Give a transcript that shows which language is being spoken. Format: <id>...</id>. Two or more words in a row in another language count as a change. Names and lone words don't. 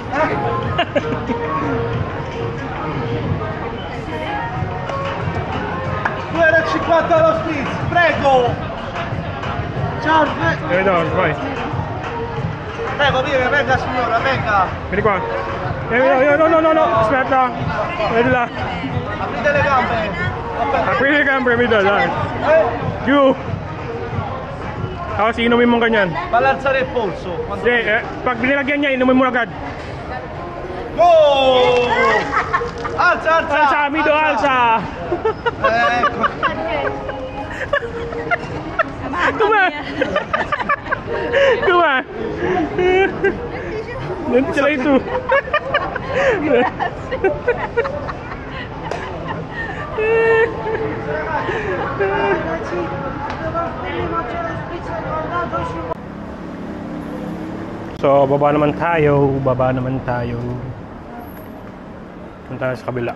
<it>2,50 lo spritz, prego! Ciao, No, vai. prego, venga signora, venga! Vieni qua. No, aspetta. Vedi là. Aprite le gambe! Apri le gambe, amico, dai. Giù.</it> <tl>Tapos inumin mo ganyan.</tl> <it>Balanzare il polso! Quando...</it> <tl>Hindi, pag binilagyan niya, inumin mo agad.</tl> <it>Go! Alza, alza! Alza, amico, alza! Ecco! Come? Come? Non ce l'hai tu.</it> <tl>So, baba naman tayo. Punta tayo sa kabila.</tl>